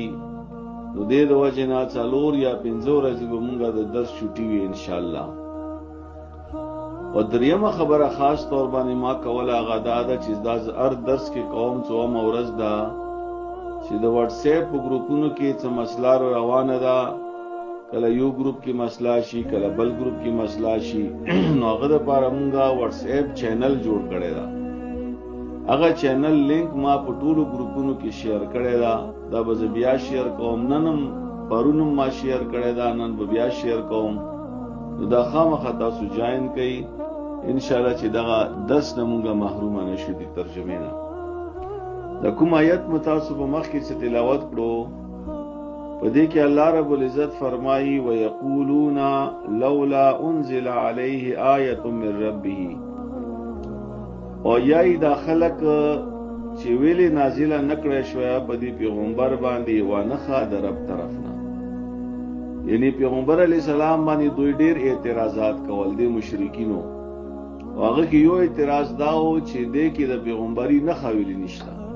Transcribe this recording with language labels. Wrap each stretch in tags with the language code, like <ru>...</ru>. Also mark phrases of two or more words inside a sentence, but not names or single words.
<ps>نو دې د وجې نه 4 یا 5 ورځې به مونږه د درس چھوټي وي</ps> <ar>ان شاء الله.</ar> <ps>او دریمه خبره خاص طور باندې ما کوله هغه دا ده چې دا هر درس کې قوم څومره ورځ ده چې د واتس اپ په ګروپونو کې څه مسله روانه ده. کله یو گروپ کی مسئلہ شي، کله بل گروپ کی مسئلہ شي. نو هغه لپاره مونږه واتس اپ چینل جوړ کړی دا. هغه چینل لینک ما په ټولو گروپونو کې شیئر کړی دا. دا به بیا شیئر کوم. ننم پرونم ما شیئر کړی دا، نن به بیا شیئر کوم. نو دا خامخا تاسو جوائن کړئ</ps> <ar>ان شاء الله</ar> <ps>چې دغه 10 نه مونږه محروم نه شو دي ترجمه نه. د کوم آیت متاسو په مخ کې تلاوت کړو پدې کې الله رب العزت فرمایي</ps> <ar>ويقولون لولا انزل عليه آیه من ربه.</ar> <ps>او یای دا خلق چې ویلې نازله نکړې شوی په دې پیغمبر باندې وانخا د رب طرفنا. یعنی پیغمبر</ps> <ar>علی السلام</ar> <ps>باندې دوی ډېر اعتراضات کول دي مشرکینو. هغه کې یو اعتراض داو چې دې کې د پیغمبري نه خویل نشته.</ps>